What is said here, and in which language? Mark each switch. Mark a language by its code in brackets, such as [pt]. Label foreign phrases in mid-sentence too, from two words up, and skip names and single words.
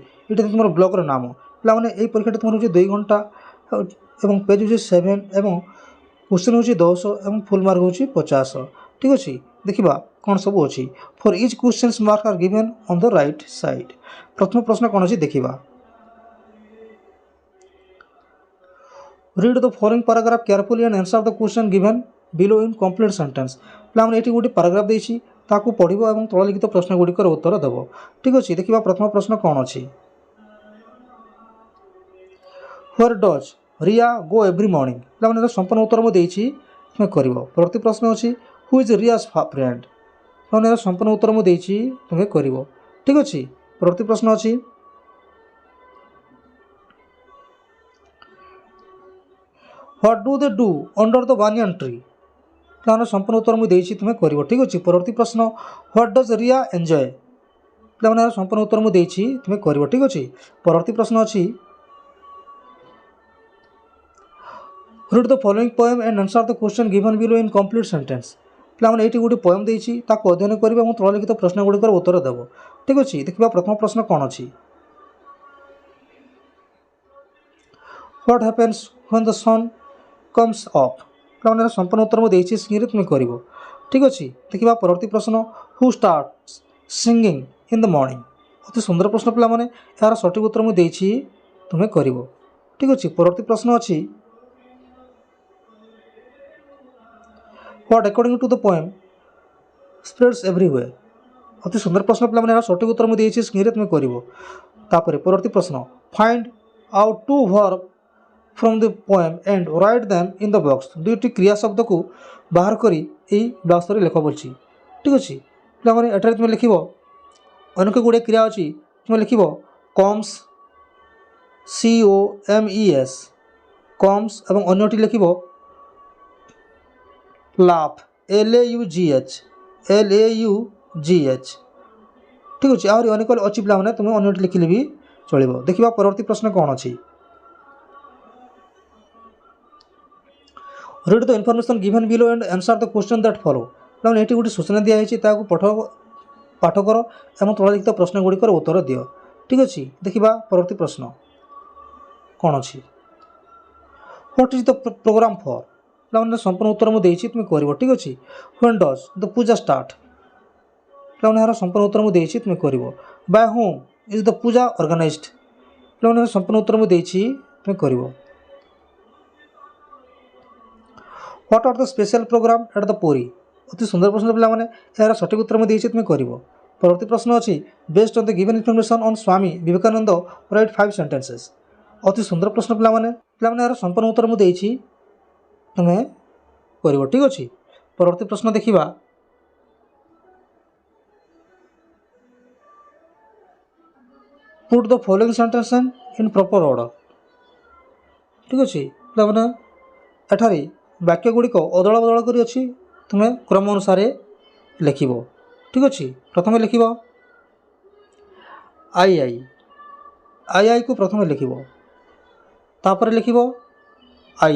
[or] ଏଠି ତୁମର ବ୍ଲକର ନାମ। ପିଲାମାନେ ଏହି ପରୀକ୍ଷାଟି ତୁମର ହେଉଛି 2 ଘଣ୍ଟା ଏବଂ ପେଜ୍ ହେଉଛି 7 ଏବଂ କ୍ୱେଶ୍ଚନ୍ ହେଉଛି 10 ଏବଂ ଫୁଲ୍ ମାର୍କ ହେଉଛି 50। ଠିକ୍ ଅଛି। ଦେଖିବା କ'ଣ ସବୁ ଅଛି। [en] For each questions mark are given on the right side. [or] ପ୍ରଥମ ପ୍ରଶ୍ନ କ'ଣ ଅଛି ଦେଖିବା। [en] Read the following paragraph carefully and answer the question given below in complete sentence। [or] ପିଲାମାନେ ଏଠି ଗୋଟେ ପାରାଗ୍ରାଫ ଦେଇଛି, ତାକୁ ପଢ଼ିବ ଏବଂ ତଳ ଲିଖିତ ପ୍ରଶ୍ନ ଗୁଡ଼ିକର ଉତ୍ତର ଦେବ। ଠିକ୍ ଅଛି। ଦେଖିବା ପ୍ରଥମ ପ୍ରଶ୍ନ କ'ଣ ଅଛି। [en] Where does Ria go every morning? [or] ପିଲାମାନେ ଏହାର ସମ୍ପୂର୍ଣ୍ଣ ଉତ୍ତର ମୁଁ ଦେଇଛି, ତୁମେ କରିବ। ପରବର୍ତ୍ତୀ ପ୍ରଶ୍ନ ଅଛି [en] Who is Ria's friend? [or] ପିଲାମାନେ ଏହାର ସମ୍ପୂର୍ଣ୍ଣ ଉତ୍ତର ମୁଁ ଦେଇଛି, ତୁମେ କରିବ। ଠିକ୍ ଅଛି। ପରବର୍ତ୍ତୀ ପ୍ରଶ୍ନ ଅଛି [en] What do they do under the banyan tree? [or] ପିଲାମାନେ ସମ୍ପୂର୍ଣ୍ଣ ଉତ୍ତର ମୁଁ ଦେଇଛି, ତୁମେ କରିବ। ଠିକ୍ ଅଛି। ପରବର୍ତ୍ତୀ ପ୍ରଶ୍ନ [en] What does Ria enjoy? [or] ପିଲାମାନେ ଏହାର ସମ୍ପୂର୍ଣ୍ଣ ଉତ୍ତର ମୁଁ ଦେଇଛି, ତୁମେ କରିବ। ଠିକ୍ ଅଛି। ପରବର୍ତ୍ତୀ ପ୍ରଶ୍ନ ଅଛି [en] Read the following poem and answer the question given below in complete sentence। [or] ପିଲାମାନେ ଏଇଠି ଗୋଟେ ପୋଏମ୍ ଦେଇଛି, ତାକୁ ଅଧ୍ୟୟନ କରିବେ ଏବଂ ତଳ ଲିଖିତ ପ୍ରଶ୍ନ ଗୁଡ଼ିକର ଉତ୍ତର ଦେବ। ଠିକ୍ ଅଛି। ଦେଖିବା ପ୍ରଥମ ପ୍ରଶ୍ନ କ'ଣ ଅଛି। [en] What happens when the sun comes up? [or] ପିଲାମାନେ ଏହାର ସମ୍ପୂର୍ଣ୍ଣ ଉତ୍ତର ମୁଁ ଦେଇଛି, ସିଂରେ ତୁମେ କରିବ। ଠିକ୍ ଅଛି। ଦେଖିବା ପରବର୍ତ୍ତୀ ପ୍ରଶ୍ନ [en] Who starts singing in the morning? [or] ଅତି ସୁନ୍ଦର ପ୍ରଶ୍ନ ପିଲାମାନେ, ଏହାର ସଠିକ୍ ଉତ୍ତର ମୁଁ ଦେଇଛି, ତୁମେ କରିବ। ଠିକ୍ ଅଛି। ପରବର୍ତ୍ତୀ ପ୍ରଶ୍ନ ଅଛି [en] What according to the poem spreads everywhere? [or] ଅତି ସୁନ୍ଦର ପ୍ରଶ୍ନ ପିଲାମାନେ, ଏହାର ସଠିକ୍ ଉତ୍ତର ମୁଁ ଦେଇଛି, ସିଂରେ ତୁମେ କରିବ। ତାପରେ ପରବର୍ତ୍ତୀ ପ୍ରଶ୍ନ [en] Find out 2 verb from the poem and write them in the box। [or] ଦୁଇଟି କ୍ରିୟା ଶବ୍ଦକୁ ବାହାର କରି ଏହି ବକ୍ସରେ ଲେଖ ବୋଲଛି। ଠିକ୍ ଅଛି। ପିଲାମାନେ ଏଠାରେ ତୁମେ ଲେଖିବ ଅନେକ ଗୁଡ଼ିଏ କ୍ରିୟା ଅଛି, ତୁମେ ଲେଖିବ [en] comes COMES comes [or] ଏବଂ ଅନ୍ୟଟି ଲେଖିବ [en] laugh LAUGH। [or] ଠିକ୍ ଅଛି। ଆହୁରି ଅନେକ ଅଛି ପିଲାମାନେ, ତୁମେ ଅନ୍ୟଟି ଲେଖିଲେ ବି ଚଳିବ। ଦେଖିବା ପରବର୍ତ୍ତୀ ପ୍ରଶ୍ନ କ'ଣ ଅଛି। [en] Read the information given below and answer the question that follow। [or] ପିଲାମାନେ ଏଠି ଗୋଟେ ସୂଚନା ଦିଆହେଇଛି, ତାହାକୁ ପାଠ କର ଏବଂ ତଳ ଲିଖିତ ପ୍ରଶ୍ନ ଗୁଡ଼ିକର ଉତ୍ତର ଦିଅ। ଠିକ୍ ଅଛି। ଦେଖିବା ପରବର୍ତ୍ତୀ ପ୍ରଶ୍ନ କ'ଣ ଅଛି। [en] What is the program for? [or] ପିଲାମାନେ ସମ୍ପୂର୍ଣ୍ଣ ଉତ୍ତର ମୁଁ ଦେଇଛି, ତୁମେ କରିବ। ଠିକ୍ ଅଛି। [en] When does the ପୂଜା start? [or] ପିଲାମାନେ ଏହାର ସମ୍ପୂର୍ଣ୍ଣ ଉତ୍ତର ମୁଁ ଦେଇଛି, ତୁମେ କରିବ। [en] By whom is the ପୂଜା organized? [or] ପିଲାମାନେ ଏହାର ସମ୍ପୂର୍ଣ୍ଣ ଉତ୍ତର ମୁଁ ଦେଇଛି, ତୁମେ କରିବ। [en] What are the special program at the Puri? [or] ଅତି ସୁନ୍ଦର ପ୍ରଶ୍ନ ପିଲାମାନେ, ଏହାର ସଠିକ୍ ଉତ୍ତର ମୁଁ ଦେଇଛି, ତୁମେ କରିବ। ପରବର୍ତ୍ତୀ ପ୍ରଶ୍ନ ଅଛି [en] Based on the given information on ସ୍ୱାମୀ ବିବେକାନନ୍ଦ write 5 sentences। [or] ଅତି ସୁନ୍ଦର ପ୍ରଶ୍ନ ପିଲାମାନେ, ଏହାର ସମ୍ପୂର୍ଣ୍ଣ ଉତ୍ତର ମୁଁ ଦେଇଛି, ତୁମେ କରିବ। ଠିକ୍ ଅଛି। ପରବର୍ତ୍ତୀ ପ୍ରଶ୍ନ ଦେଖିବା [en] Put the following sentences in proper order। [or] ଠିକ୍ ଅଛି। ପିଲାମାନେ ଏଠାରେ ବାକ୍ୟ ଗୁଡ଼ିକ ଅଦଳ ବଦଳ କରି ଅଛି, ତୁମେ କ୍ରମ ଅନୁସାରେ ଲେଖିବ। ଠିକ୍ ଅଛି। ପ୍ରଥମେ ଲେଖିବ ଆଇ କୁ ପ୍ରଥମେ ଲେଖିବ, ତାପରେ ଲେଖିବ ଆଇ।